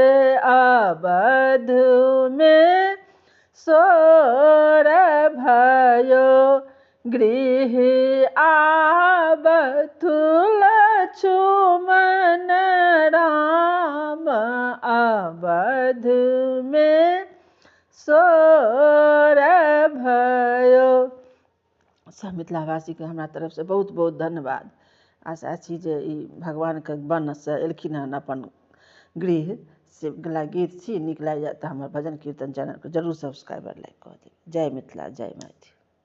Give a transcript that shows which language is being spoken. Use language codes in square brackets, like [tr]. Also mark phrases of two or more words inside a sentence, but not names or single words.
[mai] अवध में सोर भयो। गृह आबथु लक्ष्मण राम मधुमे सोर भयो। सब मिथिलावासीके हमरा तरफसँ बहुत बहुत धन्यवाद। आशा छी जे ई भगवानके बनसँ एलखिन हन अपन गृह से गला गीत छी। नीक लागि जाए तऽ हमर भजन कीर्तन चैनलके जरूर सब्सक्राइब लाइक कऽ देब। जय मिथिला, जय मैथिल।